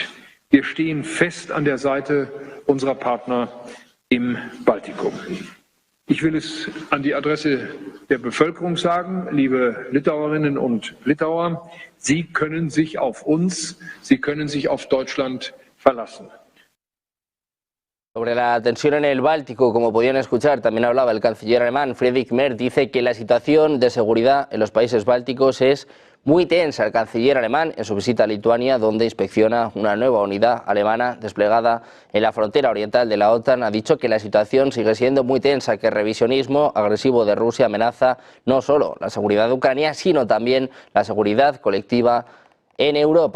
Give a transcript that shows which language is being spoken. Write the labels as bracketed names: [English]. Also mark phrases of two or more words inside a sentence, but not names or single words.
[German] Wir stehen fest an der Seite unserer Partner im Baltikum. Ich will es an die Adresse der Bevölkerung sagen, liebe Litauerinnen und Litauer, Sie können sich auf uns, Sie können sich auf Deutschland verlassen. [Spanish] Sobre la tensión en el Báltico, como podían escuchar, también hablaba el canciller alemán Friedrich Merz. Dice que la situación de seguridad en los países bálticos es muy tensa. El canciller alemán, en su visita a Lituania, donde inspecciona una nueva unidad alemana desplegada en la frontera oriental de la OTAN, ha dicho que la situación sigue siendo muy tensa, que el revisionismo agresivo de Rusia amenaza no solo la seguridad de Ucrania, sino también la seguridad colectiva en Europa.